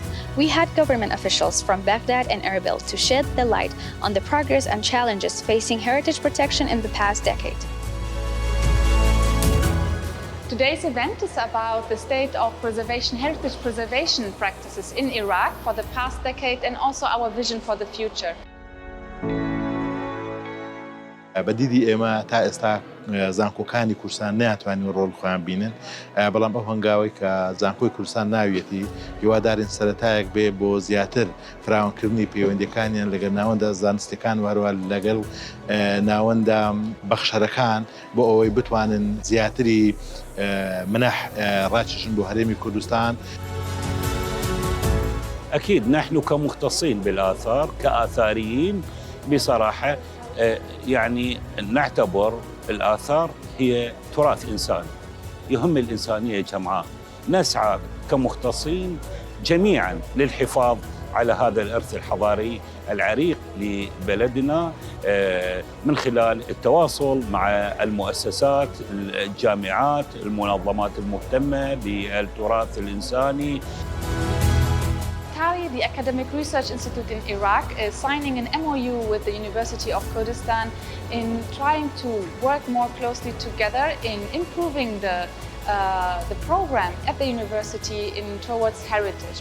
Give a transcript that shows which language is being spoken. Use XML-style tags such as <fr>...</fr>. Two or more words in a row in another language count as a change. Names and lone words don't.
<en>We had government officials from Baghdad and Erbil to shed the light on the progress and challenges facing heritage protection in the past decade. Today's event is about the state of heritage preservation practices in Iraq for the past decade and also our vision for the future.</en> <ckb>بەدیدی ئێمە تا ئێستا زانکۆکانی کوردستان ناتوانین ڕۆڵ خۆیان بینن بەڵام ئەو هەنگاوی کە زانکۆی کوردستان ناوێتی هیوادارین سەرەتایەک بێ بۆ زیاتر فراوانکردنی پەیوەندیەکانیان لەگەڵ ناوەندە زانستیەکان وهروە لەگەڵ ناوەندە بەخشەرەکان بۆ ئەوەی بتوانن زیاتری منح ڕاکێشن بۆ هەرێمی کوردستان.</ckb> <ar>أكيد نحن كمختصين بالآثار كآثاريين بصراحة يعني نعتبر الآثار هي تراث إنساني يهم الإنسانية جمعاء. نسعى كمختصين جميعاً للحفاظ على هذا الإرث الحضاري العريق لبلدنا من خلال التواصل مع المؤسسات، الجامعات، المنظمات المهتمة بالتراث الإنساني.</ar> <en>The Academic Research Institute in Iraq is signing an MOU with the University of Kurdistan in trying to work more closely together in improving the program at the university towards heritage.</en>